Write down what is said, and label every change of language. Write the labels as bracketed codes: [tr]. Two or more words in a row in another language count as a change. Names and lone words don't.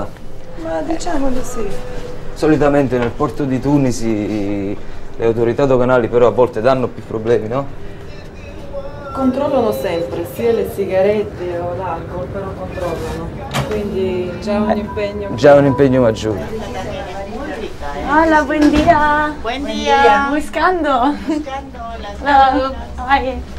[it] Ma diciamo di sì. Solitamente nel porto di Tunisi le autorità doganali però a volte danno più problemi, no? Controllano sempre, sia le sigarette o l'alcol, però controllano. Quindi già un impegno. Già un impegno maggiore. [es] Hola, buen día. Buen día. Buscando. [en] Hello. Hi.